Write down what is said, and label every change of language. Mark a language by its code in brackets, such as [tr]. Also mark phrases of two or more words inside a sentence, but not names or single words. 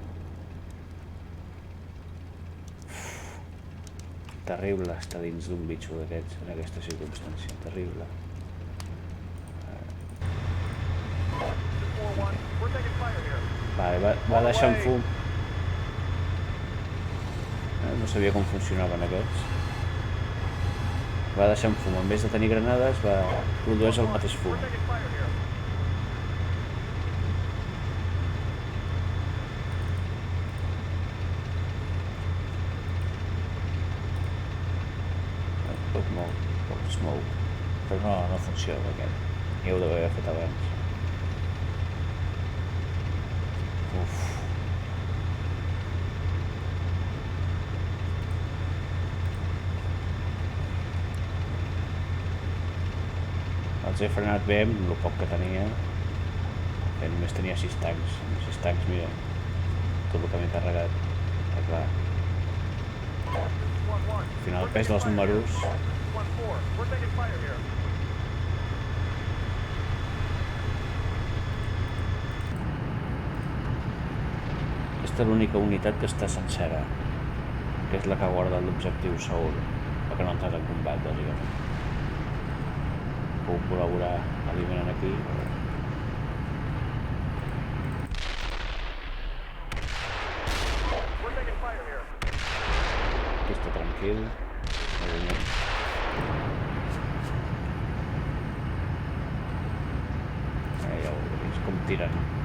[ca] Terrible estar dins d'un bitxo d'aquests en aquesta circumstància. Terrible. 4-1. [en] We're taking fire here. [ca] Vale, va deixar en fum. No sabia com funcionaven aquests. Va deixar en fum. [es] En vez de [ca] tenir granades, produeix el mateix fum. [en] We're taking fire here. Pot smoke. [ca] Però no funciona aquest. Ja ho devia haver fet abans. Uf. Els he frenat bé amb el poc que tenia, que només tenia 6 tancs. Amb 6 tancs, mira, tot el que m'he carregat. Està clar. 1-1. Al final el pes dels números... 1-4. [en] We're taking fire here. [ca] Aquesta és l'única unitat que està sencera, que és la que guarda l'objectiu Saúl, la que no ha entrat en combat, bàsicament. Puc col·laborar eliminant aquí. [en] We're taking fire here. [ca] Aquí està tranquil. Ja ho veus, com tiren.